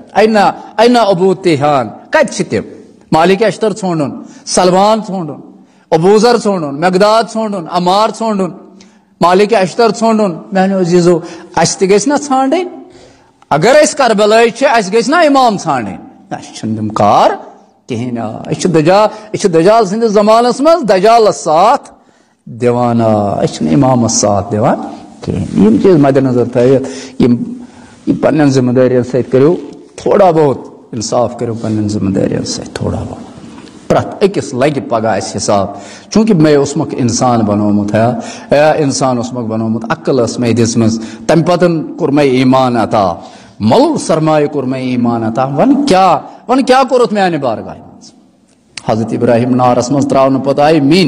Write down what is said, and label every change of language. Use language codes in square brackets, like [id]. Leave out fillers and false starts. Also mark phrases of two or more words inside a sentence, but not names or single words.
[ks] اینا ابو تیحان کت تم مالک اشتر ژھونڈن سلمان ژھونڈن ابوذر ژھونڈن مقداد ژھونڈن عمار ژھونڈن مالک اشتر ژھونڈن میانیو عزیزو اس تہ گژھِ نا ژھانڈٕنۍ اگر اس کربلٲے چھِ اس گژھِ نا امام ژھانڈٕنۍ اس چھنہٕ تِم کار کہین اس دجال سندس زمانس مز دجالس ساتھ دیوان اس امامس ساتھ دیوان کہین یم چیز مد نظر تھٲیِتھ یم پنن ذمہ دارین سۭتۍ کٔرِو [ur] تھوڑا بہت انصاف کرو [ks] پنن ذمہ دارین سۭتۍ [ur] تھوڑا بہت [ks] پرٛٮ۪تھ أکِس لگہِ پگاہ اَسہِ حساب چوٗنٛکہِ مےٚ اوسمکھ انسان بنومُت انسان اوسمکھ بنومُت عقل ٲس مےٚ دِژمٕژ تمہِ پتہٕ کوٚر مےٚ ایٖمان عطا مۄلُل سرمایہِ کوٚر مےٚ ایٖمان عطا وۄنۍ کیٛاہ کوٚرُتھ میانہِ بارگاہہِ منٛز حضرت ابراہیم نارس منٛز ترٛاونہٕ پتہٕ آیہِ